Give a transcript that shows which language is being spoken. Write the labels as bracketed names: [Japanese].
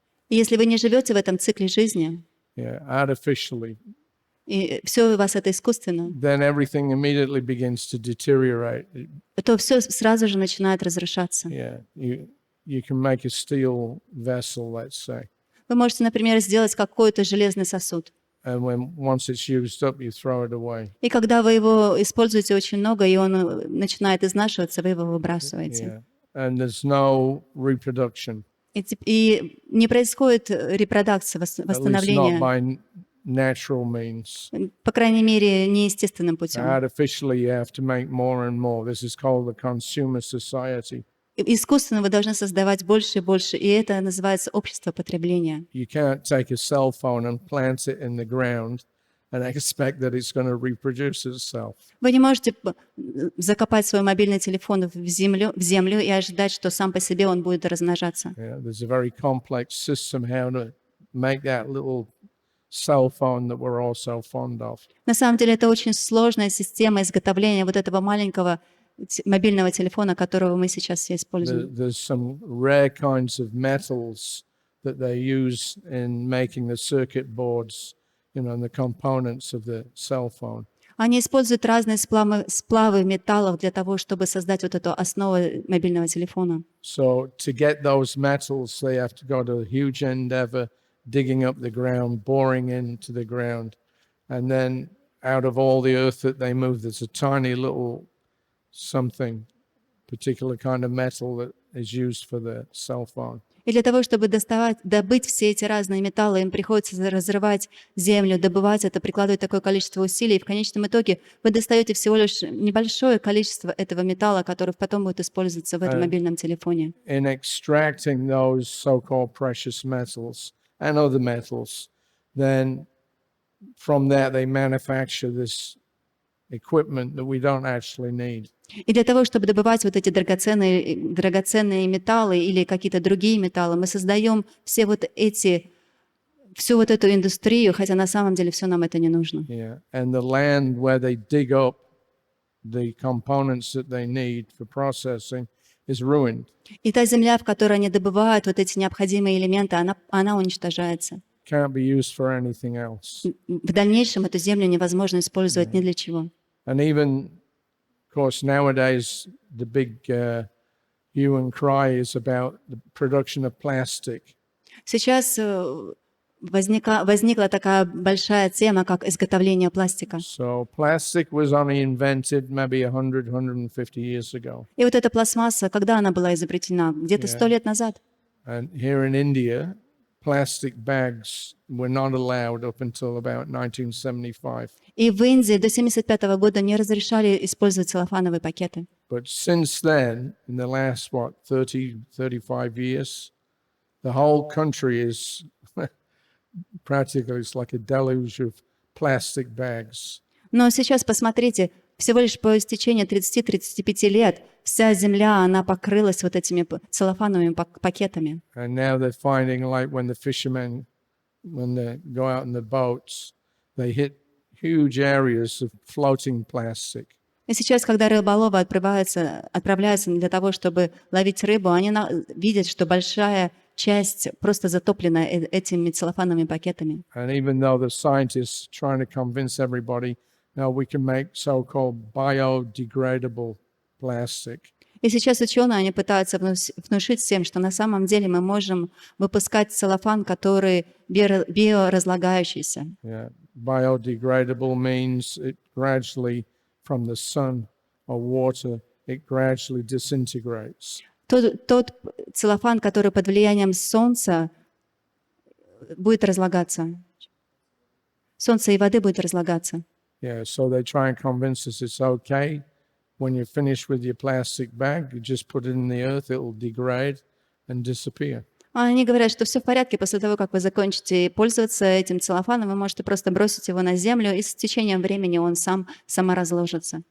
[Russian] И если вы не живете в этом цикле жизни, [English] yeah, artificially, [Russian] и все у вас это искусственно, [English] then everything immediately begins to deteriorate. [Russian] то все сразу же начинает разрушаться. [English] Yeah, you can make a steel vessel, let's say, [Russian] Вы можете, например, сделать какой-то железный сосуд. [English] and once it's used up, you throw it away. [Russian] И когда вы его используете очень много, и он начинает изнашиваться, вы его выбрасываете. [English] Yeah, and there's no reproduction, [Russian] И не происходит репродукция, [English] at least not [Russian] восстановление, [English] by natural means. [Russian] по крайней мере, неестественным путем. [English] Artificially, you have to make more and more. This is called the consumer society. [Russian] Искусственно вы должны создавать больше и больше, и это называется общество потребления. [English] You can't take a cell phone and plant it in the ground and expect that it's going to reproduce itself. [Russian] Вы не можете закопать свой мобильный телефон в землю и ожидать, что сам по себе он будет размножаться. [English] Yeah, there's a very complex system how to make that little cell phone that we're all so fond of. [Russian] На самом деле это очень сложная система изготовления вот этого маленького мобильного телефона, которого мы сейчас все используем. [English] There's some rare kinds of metals that they use in making the circuit boards, and the components of the cell phone. [Russian] Они используют разные сплавы металлов для того, чтобы создать вот эту основу мобильного телефона. [English] So to get those metals, they have to go to a huge endeavor, digging up the ground, boring into the ground, and then out of all the earth that they move, there's a tiny little something, particular kind of metal that is used for the cell phone. [Russian] И для того, чтобы добыть все эти разные металлы, им приходится разрывать землю, добывать это, прикладывать такое количество усилий. И в конечном итоге вы достаете всего лишь небольшое количество этого металла, который потом будет использоваться в этом мобильном телефоне. [English] In extracting those so-called precious metals and other metals, then from that they manufacture this equipment that we don't actually need. [Russian] И для того, чтобы добывать вот эти драгоценные металлы или какие-то другие металлы, мы создаем всю вот эту индустрию, хотя на самом деле все нам это не нужно. [English] Yeah, and the land where they dig up the components that they need for processing is ruined. [Russian] И та земля, в которой они добывают вот эти необходимые элементы, она уничтожается. [English] Can't be used for anything else. [Russian] В дальнейшем эту землю невозможно использовать ни для чего. [English] And even, of course, nowadays the big hue and cry is about the production of plastic. [Russian] Сейчас возникла такая большая тема, как изготовление пластика. [English] So plastic was only invented maybe 100-150 years ago. [Russian] И вот эта пластмасса, когда она была изобретена? Где-то 100 лет назад. [English] And here in India, plastic bags were not allowed up until about 1975. [Russian] И в Индии до 1975 года не разрешали использовать целлофановые пакеты. [English] But since then, in the last, 35 years, the whole country is practically, it's like a deluge of plastic bags. [Russian] Но сейчас посмотрите, всего лишь по истечении 30-35 лет вся земля, она покрылась вот этими целлофановыми пакетами. [English] And now they're finding, like when the fishermen, when they go out in the boats, they hit huge areas of floating plastic. [Russian] И сейчас, когда рыболовы отправляются для того, чтобы ловить рыбу, они видят, что большая часть просто затоплена этими целлофановыми пакетами. [English] And even though the scientists trying to convince everybody, now we can make so-called biodegradable plastic. [Russian] И сейчас ученые, они пытаются внушить всем, что на самом деле мы можем выпускать целлофан, который биоразлагающийся. [English] Yeah. Biodegradable means it gradually, from the sun or water, it gradually disintegrates. [Russian] Тот целлофан, который под влиянием солнца будет разлагаться. Солнца и воды будет разлагаться. [English] Yeah, so they try and convince us it's okay. When you're finished with your plastic bag, you just put it in the earth, it will degrade and disappear. [Russian] Они говорят, что все в порядке, после того, как вы закончите пользоваться этим целлофаном, вы можете просто бросить его на землю, и с течением времени он сама разложится.